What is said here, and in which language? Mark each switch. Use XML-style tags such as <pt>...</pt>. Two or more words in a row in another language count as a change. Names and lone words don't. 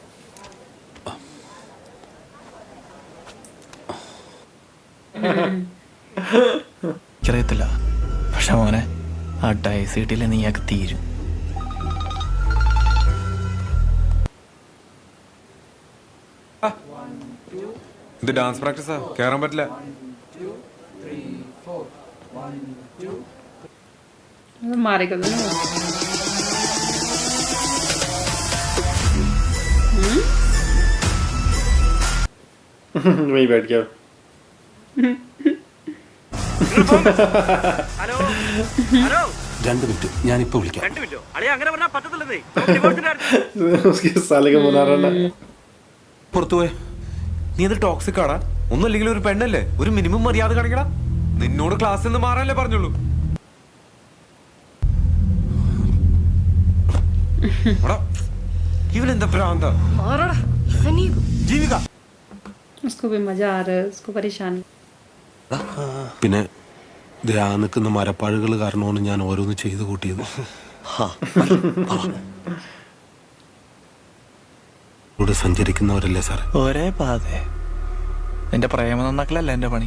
<ml>എനിക്കറിയത്തില്ല, പക്ഷെ മോനെ ആ ഡൈസ് കിട്ടിയില്ല നീയാക്ക് തീരും. ഇത് ഡാൻസ് പ്രാക്ടീസാ, കേറാൻ പറ്റില്ല.</ml> <hi>मारेगा तो नहीं. वहीं बैठ गया.</hi> <ml>ഹലോ ഹലോ 2 മിനിറ്റ് ഞാനിപ്പോ വിളിക്കാം. 2 മിനിറ്റോ? അളിയ അങ്ങനെ പറഞ്ഞാൽ പറ്റത്തില്ലെന്നേ.</ml> <hi>उसके साले का बना रहा ना.</hi> <ml>പുറത്തു പോയെ. നീ ഇത് ടോക്സിക് ആടാ. ഒന്നും അല്ലെങ്കിൽ ഒരു പെണ്ണല്ലേ, ഒരു മിനിമം മര്യാദ കാണിക്കടാ. നിന്നോട് ക്ലാസ്സിൽ നിന്ന് മാറാനല്ലേ പറഞ്ഞുള്ളൂ. ഇവനെന്താ ഭ്രാന്ത? ജീവിക</ml> <hi>उसको भी मजा आ रहा है, उसको परेशान.</hi> <ml>പിന്നെ ആ നിൽക്കുന്ന മരപ്പാഴുകൾ കാരണമാണ് ഞാൻ ഓരോന്ന് ചെയ്തു കൂട്ടിയത്. ഇവിടെ സഞ്ചരിക്കുന്നവരല്ലേ സാർ? ഒരേ പാത. നിന്റെ പ്രേമം നന്നാക്കലല്ല എന്റെ പണി.</ml>